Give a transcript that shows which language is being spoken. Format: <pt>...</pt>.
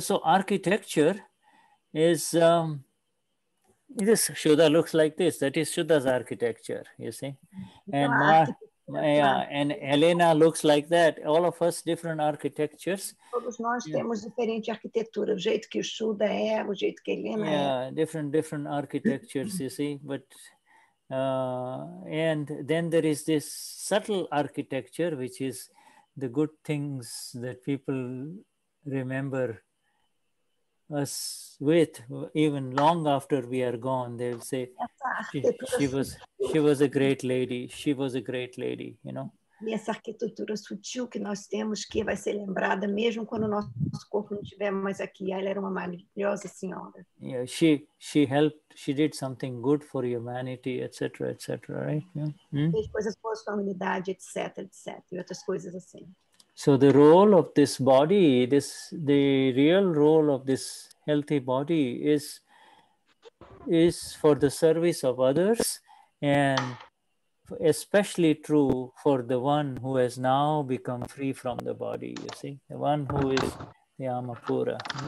<en>So architecture is this Shuddha looks like this. That is Shuddha's architecture, you see. And and Helena looks like that. All of us different architectures.</en> <pt>Todos nós temos diferente arquitetura, o jeito que o Shuddha é, o jeito que Helena é.</pt> <en>Different architectures, you see. But and then there is this subtle architecture, which is the good things that people remember us with, even long after we are gone. They'll say, she was a great lady. She was a great lady, you know.</en> <pt>E essa arquitetura sutil que nós temos, que vai ser lembrada mesmo quando o nosso corpo não estiver mais aqui. Ela era uma maravilhosa senhora.</pt> <en>Yeah, she helped. She did something good for humanity, etc., right? Yeah.</en> <pt>Fez coisas boas para a humanidade, etc., e outras coisas assim.</pt> <en>So the role of this body, the real role of this healthy body is for the service of others, and especially true for the one who has now become free from the body, you see, the one who is the Amapura.</en>